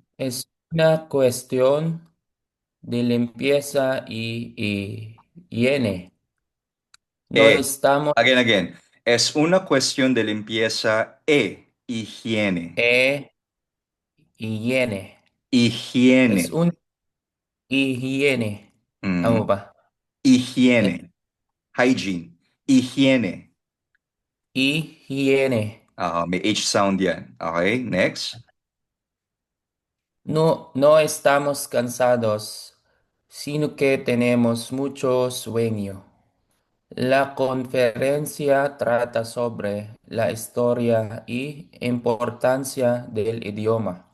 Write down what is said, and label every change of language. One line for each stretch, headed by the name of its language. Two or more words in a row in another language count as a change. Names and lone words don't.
Spanish: Es una cuestión de limpieza y higiene. No E. estamos Again. Es una cuestión de limpieza e higiene. e higiene. Es Higiene. un higiene.
Filipino: Tama Mhm. ba? Eh,
Spanish: Higiene. Hygiene. Higiene. Higiene.
Filipino: May H sound yan.
English: Okay, next.
Spanish: No, no estamos cansados, sino que tenemos mucho sueño. La conferencia trata sobre la historia y importancia del idioma.